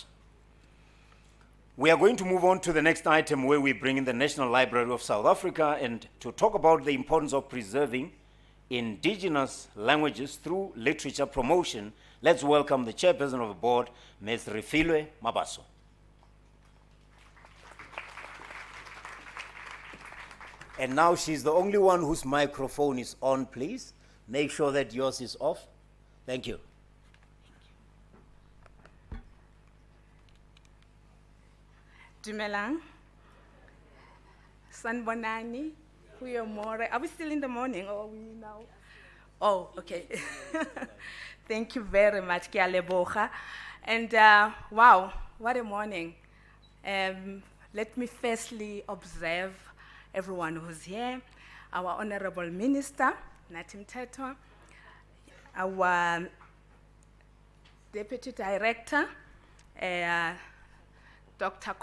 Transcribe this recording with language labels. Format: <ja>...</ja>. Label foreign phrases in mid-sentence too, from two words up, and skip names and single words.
<en>We are going to move on to the next item, where we bring in the National Library of South Africa and to talk about the importance of preserving indigenous languages through literature promotion. Let's welcome the chairperson of the board, Ms. Refilwe Mabaso. And now she's the only one whose microphone is on, please. Make sure that yours is off. Thank you. Dumelang. Sanbonani. Goeiemorgen. Are we still in the morning or are we now? Oh, okay. Thank you very much,</en> <tn>Ke a leboga.</tn> <en>And wow, what a morning. Let me firstly observe everyone who's here, our Honorable Minister, Nathi Mthethwa, our Deputy Director, Dr.</en>